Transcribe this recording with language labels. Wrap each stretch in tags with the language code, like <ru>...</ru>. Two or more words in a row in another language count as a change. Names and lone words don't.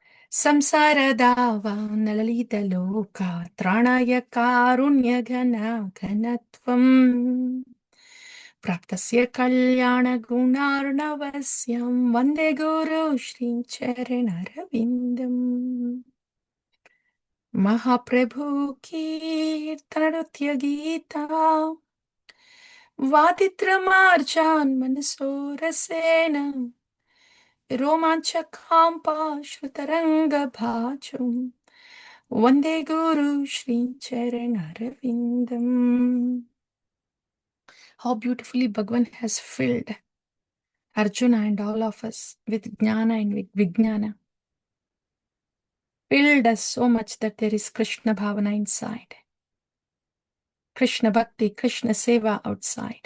<sa>సంసారదావా నలలితలోక త్రాణాయ కారుణ్యఘన ఘనత్వం ప్రాప్తస్య కళ్యాణగుణార్ణవస్యం వందే గురు శ్రీచరణరవిందం మహాప్రభు కీర్తనృత్య గీతా వాదిత్రమార్జాన్ మనసోరసేన रोमाञ्चकाम्पाश्रुतरङ्गभाजं वन्दे गुरु श्रीचरणरविन्दम्.</sa> <en>How beautifully Bhagavan has filled Arjuna and all of us with jnana and with vijnana. Filled us so much that there is Krishna Bhavana inside, Krishna Bhakti, Krishna Seva outside.</en>